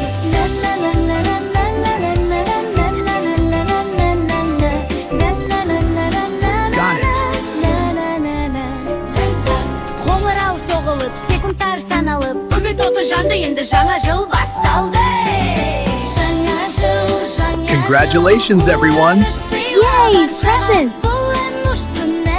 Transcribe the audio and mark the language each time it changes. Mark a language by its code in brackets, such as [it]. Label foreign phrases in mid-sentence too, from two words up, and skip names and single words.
[kk] Қоңырау соғылып, секундтар саналып, үміт оты жанды, енді жаңа жыл басталды. Жаңа жыл, [en] Congratulations, everyone! Yay, presents! [kk] Бұл ән ұшсын